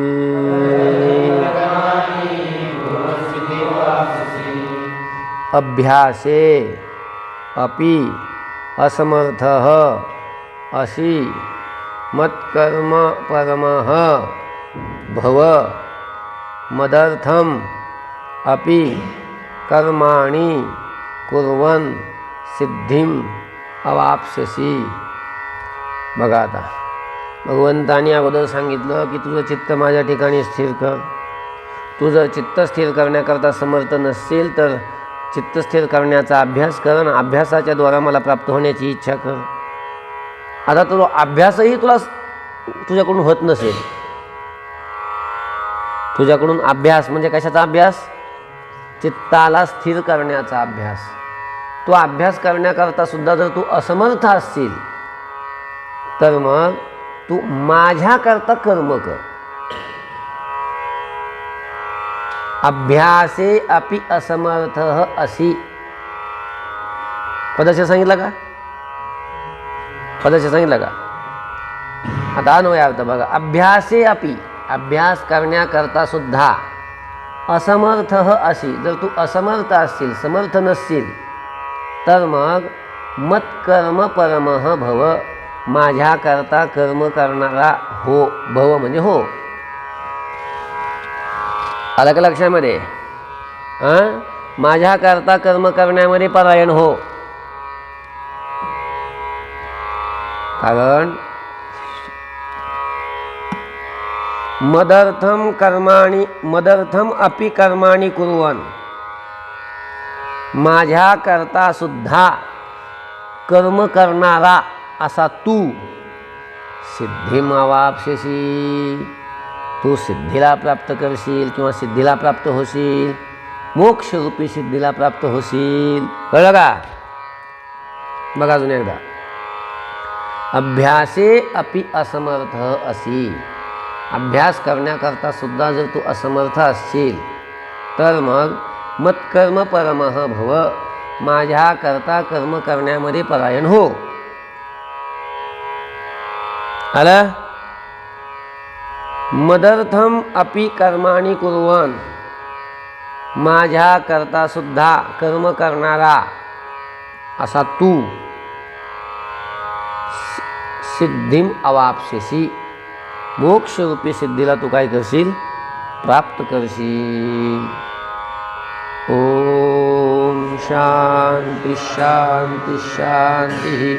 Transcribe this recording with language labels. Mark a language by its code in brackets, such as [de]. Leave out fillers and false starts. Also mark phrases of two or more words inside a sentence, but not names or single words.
[sa] अभ्यासे अपि असमर्थः असि मत्कर्म परमः भव. मदर्थम अपि कर्माणि कुर्वन् सिद्धिम अवाप्स्यसि. [mr] बघा आता भगवंतांनी अगोदर सांगितलं की तुझं चित्त माझ्या ठिकाणी स्थिर कर. तू जर चित्त स्थिर करण्याकरता समर्थ नसेल तर चित्त स्थिर करण्याचा अभ्यास कर आणि अभ्यासाच्या द्वारा मला प्राप्त होण्याची इच्छा कर. आता तो अभ्यासही तुझ्याकडून होत नसेल. तुझ्याकडून अभ्यास म्हणजे कशाचा अभ्यास? चित्ताला स्थिर करण्याचा अभ्यास. तो अभ्यास करण्याकरता सुद्धा जर तू असमर्थ असशील तर मग तू माझ्याकरता कर्म कर. [sa] अभ्यासे अपि असमर्थ असि. [mr] पदस्य सांगितलं का? पदस्य सांगितलं का? आता अन्वय अर्थ बघा. [sa] अभ्यासे अपि [mr] अभ्यास करण्याकरता सुद्धा [sa] असमर्थ असि. [mr] जर तू असमर्थ असशील, समर्थ नसशील तर मग [sa] मत्कर्म परमः भव. [mr] माझ्याकरता कर्म करणारा हो. भव म्हणजे हो. आलं का लक्षामध्ये? माझ्याकरता कर्म करण्यामध्ये परायण हो. [sa] कारण मदर्थम अपि कर्माणि कुर्वन्. [mr] माझ्याकरता सुद्धा कर्म करणारा असा तू सिद्धिमवाप्स्यसि. तू सिद्धीला प्राप्त करशील किंवा सिद्धीला प्राप्त होशील. मोक्षरूपी सिद्धीला प्राप्त होशील. कळलं का? बघा अजून एकदा. [sa] अभ्यासे अपि असमर्थ असि. [mr] अभ्यास करण्याकरता सुद्धा जर तू असमर्थ असशील तर मग [sa] मत्कर्म परमः भव. [mr] माझ्याकरता कर्म करण्यामध्ये परायण हो. आलं? [sa] मदर्थम अपि कर्माणि कुर्वन्. [mr] माझ्याकरता सुद्धा कर्म करणारा असा तू [sa] सिद्धिम अवाप्स्यसि. [mr] मोक्षरूपी सिद्धीला तू काय करशील? प्राप्त करशील. [sa] ओम शांती शांती शांती.